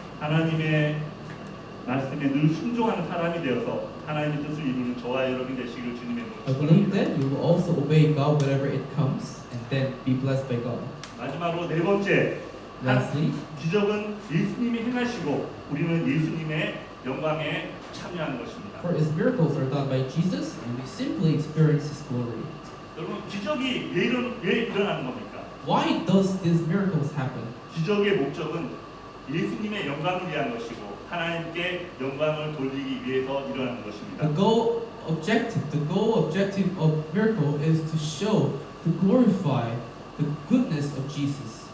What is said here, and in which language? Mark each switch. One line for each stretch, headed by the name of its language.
Korean: 하나님의 말씀에 늘 순종하는 사람이 되어서 하나님의 뜻을 이루는 저와 여러분이 되시기를 주님의
English: I
Korean: 이름으로
English: believe
Korean: 축원합니다.
English: that you will also obey God wherever it comes, and then be blessed by God.
Korean: 마지막으로 네 번째
English: Lastly,
Korean: 기적은 예수님이 행하시고 우리는 예수님의 영광에 참여하는 것입니다.
English: for His miracles are done by Jesus, and we simply experience His glory.
Korean: 여러분 기적이 왜 일어나는 겁니까?
English: Why does these miracles happen?
Korean: 기적의 목적은 예수님의 영광을 위한 것이고 하나님께 영광을 돌리기 위해서 일어나는 것입니다.
English: The goal objective of miracle is to show, to glorify the goodness of Jesus.